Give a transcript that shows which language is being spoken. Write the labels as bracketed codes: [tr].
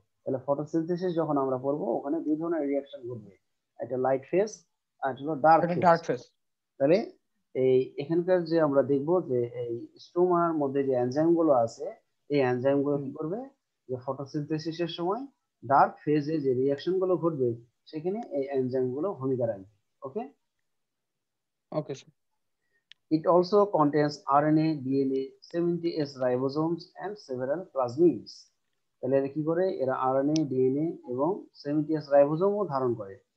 [bn] তাহলে ফটোসিনথেসিস যখন আমরা পড়বো ওখানে দুই ধরনের রিয়াকশন ঘটবে, একটা লাইট ফেজ আর একটা হলো ডার্ক ফেজ। তাহলে এই এখানকার যে আমরা দেখব যে এই স্টোমার মধ্যে যে এনজাইম গুলো আছে, এই এনজাইম গুলো কি করবে, যে ফটোসিনথেসিসের সময় ডার্ক ফেজে যে রিয়াকশন গুলো ঘটবে সেখানে এই এনজাইম গুলো ভূমিকা রাখবে। ওকে okay sir. [en] It also contains RNA, DNA, 70S ribosomes and several plasmids. [bn] তাহলে এরা কি করে? এরা আরএনএ, ডিএনএ এবং 70S রাইবোজোমও ধারণ করে।